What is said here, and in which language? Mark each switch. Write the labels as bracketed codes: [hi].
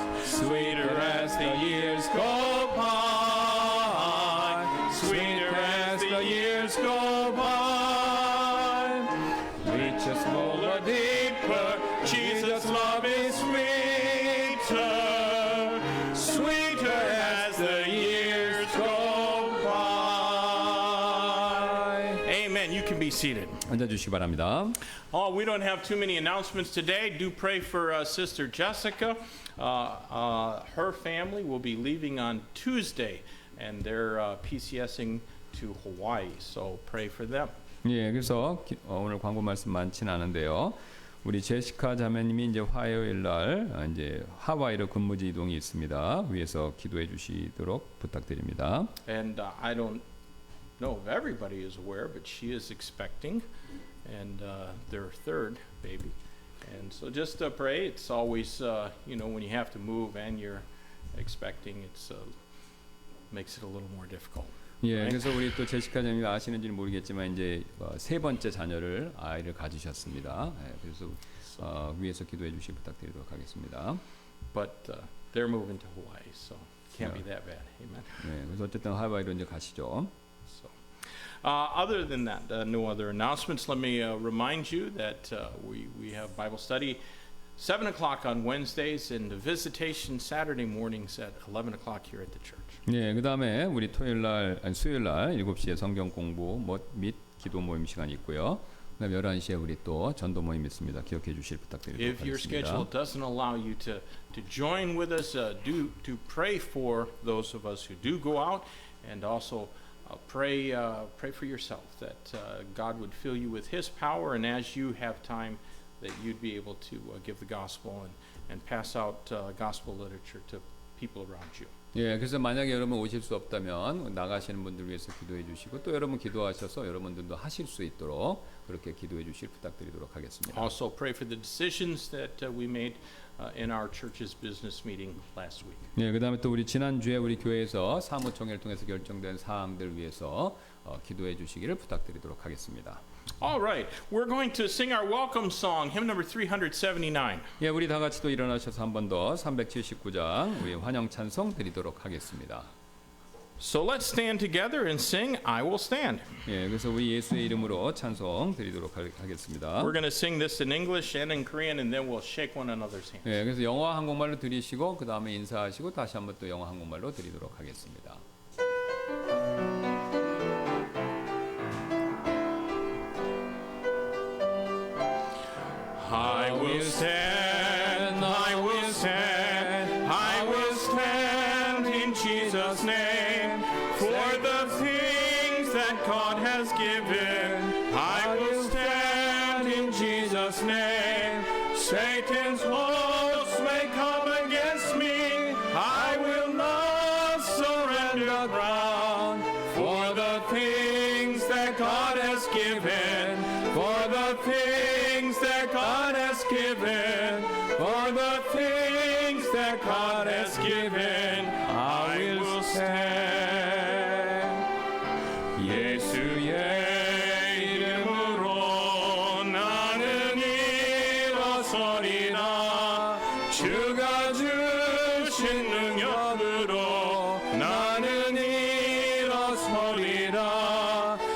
[en] Sweeter as the years go by, sweeter as the years go by, richer, fuller, deeper, Jesus' love is sweeter, sweeter as the years go by. Amen. You can be seated. [ko] 앉아주시기 바랍니다. [en] Oh, we don't have too many announcements today. Do pray for Sister Jessica. Her family will be leaving on Tuesday, and they're PCSing to Hawaii. So pray for them. [ko] 예, 그래서 오늘 광고 말씀 많지는 않은데요. 우리 제시카 자매님이 이제 화요일 날 이제 하와이로 근무지 이동이 있습니다. 위에서 기도해 주시도록 부탁드립니다. [en] And I don't know if everybody is aware, but she is expecting, and their third baby. And so just pray. It's always, when you have to move and you're expecting, it's makes it a little more difficult. [ko] 예, 그래서 우리 또 제시카 자매님 아시는지는 모르겠지만 이제 세 번째 자녀를 아이를 가지셨습니다. 예, 그래서 위에서 기도해 주시 부탁드리도록 하겠습니다. [en] But they're moving to Hawaii, so can't be that bad. Amen. [ko] 네, 그래서 어쨌든 하와이로 이제 가시죠. [en] So, other than that, no other announcements. Let me remind you that we have Bible study 7 o'clock on Wednesdays and the visitation Saturday mornings at 11 o'clock here at the church. [ko] 네, 그다음에 우리 수요일 날 7시에 성경 공부 및 기도 모임 시간이 있고요. 그다음 11시에 우리 또 전도 모임 있습니다. 기억해 주실 부탁드리도록 [en] If your schedule [ko] 하겠습니다. [en] doesn't allow you to join with us, do to pray for those of us who do go out, and also pray for yourself that God would fill you with His power, and as you have time, that you'd be able to give the gospel and pass out gospel literature to people around you. [ko] 예, 그래서 만약에 여러분 오실 수 없다면 나가시는 분들 위해서 기도해 주시고 또 여러분 기도하셔서 여러분들도 하실 수 있도록 그렇게 기도해 주실 부탁드리도록 하겠습니다. [en] Also pray for the decisions that we made in our church's business meeting last week. [ko] 네, 그다음에 또 우리 지난주에 우리 교회에서 사무총회를 통해서 결정된 사항들 위해서 기도해 주시기를 부탁드리도록 하겠습니다. [en] All right, we're going to sing our welcome song, hymn number 379. [ko] 예, 우리 다 같이 또 일어나셔서 한 번 더 379장 우리 환영 찬송 드리도록 하겠습니다. [en] So let's stand together and sing, I will stand. [ko] 예, 그래서 우리 예수의 이름으로 찬송 드리도록 하겠습니다. [en] We're going to sing this in English and in Korean, and then we'll shake one another's hand. [ko] 예, 그래서 영어 한국말로 드리시고 그 다음에 인사하시고 다시 한번 또 영어 한국말로 드리도록 하겠습니다. [en] I will stand, I will stand, I will stand in Jesus' name for the things that God has given. I will stand in Jesus' name. Satan's hosts may come against me. I will not surrender ground for the things that God has given. For the things that God has given, for the things that God has given, I will stand. [ko] 예수의 이름으로 나는 일어서리라. 주가 주신 능력으로 나는 일어서리라.